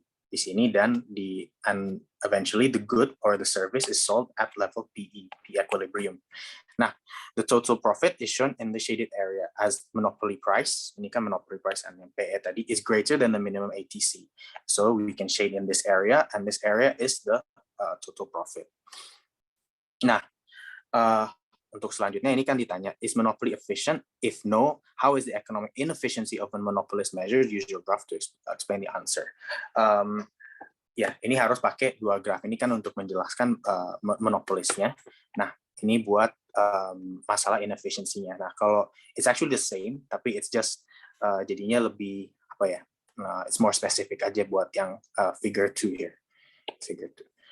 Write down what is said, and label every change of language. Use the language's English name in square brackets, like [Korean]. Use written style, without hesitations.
[English] Di sini, and eventually the good or the service is sold at level P equilibrium. Nah, the total profit is shown in the shaded area as monopoly price. [Indonesian] Ini kan [English] monopoly price, and [Indonesian] yang PE tadi [English] is greater than the minimum ATC. So we can shade in this area, and this area is the total profit. [Indonesian] Nah, untuk selanjutnya ini kan ditanya, [English] is monopoly efficient? If no, how is the economic inefficiency of a monopolist measured? Use your graph to explain the answer. [Indonesian] Ya, ini harus pakai 2 graf. Ini kan untuk menjelaskan monopolisnya. Nah, ini buat masalah inefficiency-nya. Nah, kalau [English] it's actually the same, [Indonesian] tapi [English] it's just [Indonesian] jadinya lebih apa ya? It's more specific aja buat yang figure 2 here. Figure 2.